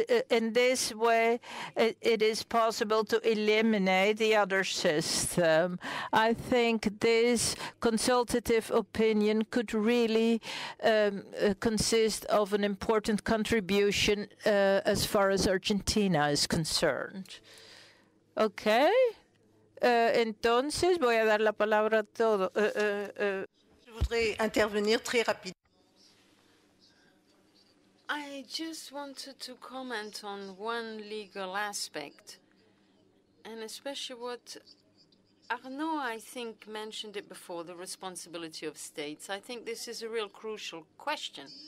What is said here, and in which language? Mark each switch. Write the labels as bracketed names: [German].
[English] In this way, it is possible to eliminate the other system. I think this consultative opinion could really consist of an important contribution as far as Argentina is concerned. Okay. [Spanish] Entonces, voy a dar la palabra a todos. [French] Je voudrais intervenir très rapidement. [English] I just wanted to comment on one legal aspect, and especially what Arnaud, I think, mentioned it before, the responsibility of states. I think this is a real crucial question.